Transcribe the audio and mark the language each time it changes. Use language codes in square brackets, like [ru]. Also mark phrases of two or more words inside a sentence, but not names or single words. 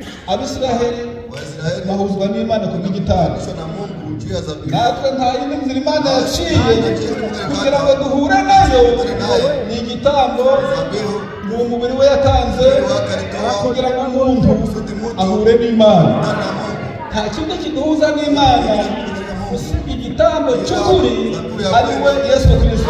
[rw] Abisiraheli [sw] Waisraeli [rw] bahuzwa n'Imana ku bw'igitambo. [sw] walishwa na Mungu juu ya dhabihu. [rw] Natwe nta yindi nzira Imana yaciye kugira ngo duhure nayo, ni igitambo, [sw] Dhabihu [rw] ni umubiri we yatanze kugira ngo umuntu ahure n'Imana. [sw] na Mungu. [rw] Nta kindi kiduhuza n'Imana usibye igitambo cy'ukuri, ari we Yesu Kristo.